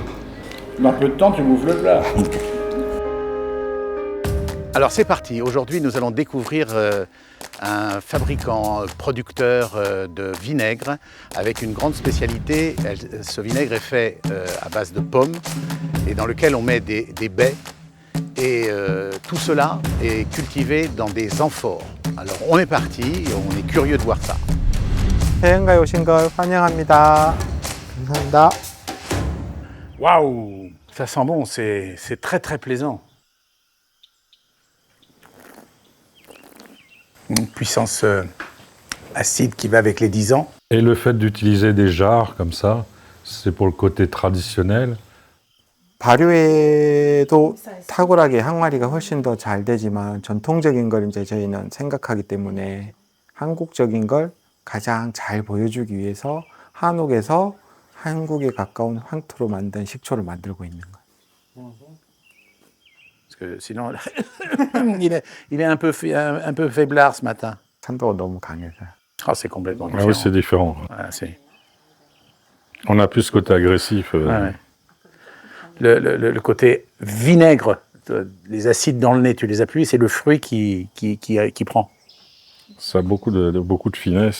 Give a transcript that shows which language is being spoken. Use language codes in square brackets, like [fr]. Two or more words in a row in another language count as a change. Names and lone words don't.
[fr] Dans peu de temps, tu bouffes le plat. Alors c'est parti, aujourd'hui nous allons découvrir un fabricant, producteur de vinaigre avec une grande spécialité. Ce vinaigre est fait à base de pommes et dans lequel on met des baies et tout cela est cultivé dans des amphores. Alors on est parti et on est curieux de voir ça. [ko] 해외에 오신 걸 환영합니다. 감사합니다. [fr] Waouh, ça sent bon, c'est très très plaisant. Une puissance acide qui va avec les 10 ans. Et le fait d'utiliser des jarres comme ça, c'est pour le côté traditionnel. [ko] 발효에도 탁월하게 항아리가 훨씬 더 잘 되지만 전통적인 걸 이제 저희는 생각하기 때문에 한국적인 걸 가장 잘 보여주기 위해서 한옥에서 한국에 가까운 황토로 만든 식초를 만들고 있는 거예요. [fr] Parce que sinon, il est un peu faiblard ce matin. [ko] 산도가 너무 강해서. [fr] Ah, c'est complètement Ah différent. oui, c'est différent. Voilà, On a plus ce côté agressif. ouais. Le côté vinaigre, les acides dans le nez, tu les appuies, c'est le fruit qui prend. Ça a beaucoup de finesse.